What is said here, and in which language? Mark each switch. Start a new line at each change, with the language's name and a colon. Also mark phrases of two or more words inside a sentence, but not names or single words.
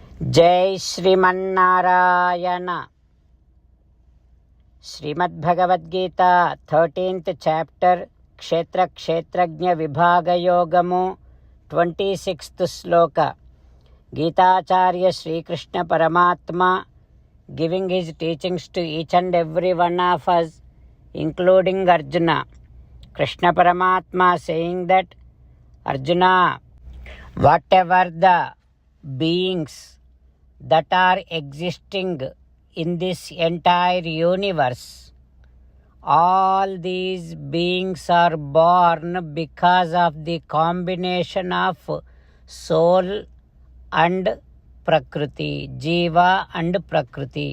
Sanskrit: जय श्रीमन्नारायण.
Telugu: श्रीमद्भगवद्गीता 13th chapter క్షేత్ర క్షేత్రజ్ఞ విభాగ యోగము 26th శ్లోక.
English: గీతాచార్య శ్రీకృష్ణ పరమాత్మ giving his teachings to each and every one of us, including Arjuna. Krishna Paramatma saying that, Arjuna, whatever the beings that are existing in this entire universe, all these beings are born because of the combination of soul and prakriti, jiva and prakriti.